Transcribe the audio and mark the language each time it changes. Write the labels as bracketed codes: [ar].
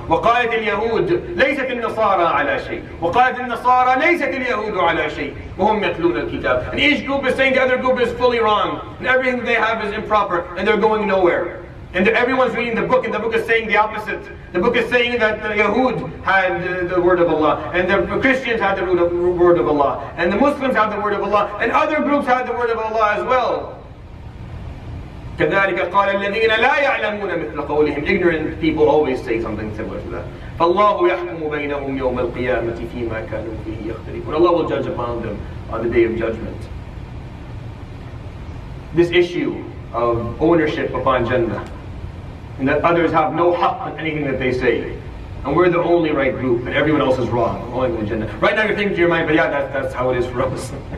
[ar] وَقَالَتِ الْيَهُودُ لَيْسَتِ النَّصَارَى عَلَى شَيْءٍ وَقَالَتِ النَّصَارَى لَيْسَتِ الْيَهُودُ عَلَى شَيْءٍ وَهُمْ يَتْلُونَ الْكِتَابَ. [en] And each group is saying the other group is fully wrong, and everything they have is improper, and they're going nowhere. And everyone's reading the book, and the book is saying the opposite. The book is saying that the Yahud had the word of Allah, and the Christians had the word of Allah, and the Muslims had the word of Allah, and other groups had the word of Allah as well. [ar] كذلك قال الذين لا يعلمون مثل قولهم. [en] Ignorant people always say something similar to that. [ar] فالله يحكم بينهم يوم القيامة فيما كانوا فيه يختلفون. [en] Allah will judge upon them on the day of judgment. This issue of ownership upon Jannah, and that others have no haqq on anything that they say, and we're the only right group, and everyone else is wrong, only in Jannah. Right now you're thinking to your mind, but yeah, that's how it is for us.